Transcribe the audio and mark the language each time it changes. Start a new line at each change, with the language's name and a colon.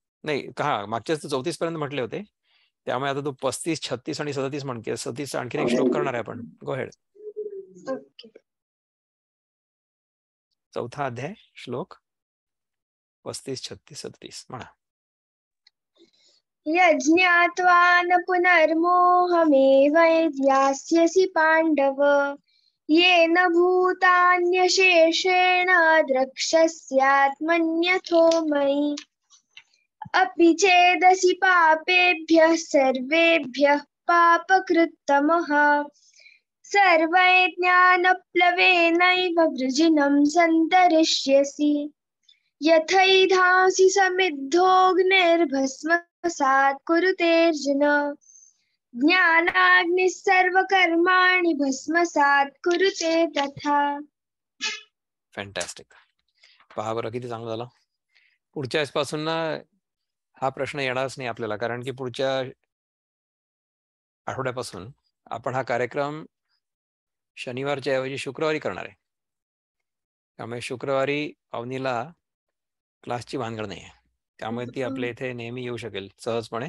Marathi: नाही का, मागच्याच 34 पर्यंत म्हटले होते, त्यामुळे आता तू 35, 36 आणि 37 म्हणते. 37 आणखीन एक श्लोक करणार आहे आपण.
English: Go ahead.
Marathi: चौथा अध्याय श्लोक 35, 36, 37 म्हणा.
Sanskrit: यज्ञात्वा न पुनर्मोहमेवैद्यास्यसि पाण्डव येन भूतान्यशेषेण द्रक्ष्यस्यात्मन्यथो मयि अपि चेदसि पापेभ्यः सर्वेभ्यः पापकृत्तमः सर्वैज्ञानप्लवेनैव वृजिनं सन्तरिष्यसि यथैधांसि समिद्धोऽग्निर्भस्मसात् कुरुतेऽर्जुन ज्ञानाग्निः सर्वकर्माणि भस्मसात् कुरुते तथा.
English: Fantastic.
Marathi: पहा बरं किती चांगलं झालं. पुढच्या पासून ना हा प्रश्न येणारच नाही आपल्याला, कारण की पुढच्या आठवड्यापासून आपण हा कार्यक्रम शनिवारच्या ऐवजी शुक्रवारी करणार आहे. त्यामुळे शुक्रवारी अवनीला क्लासची भानगड नाही आहे, त्यामुळे ती आपल्या इथे नेहमी येऊ शकेल सहजपणे.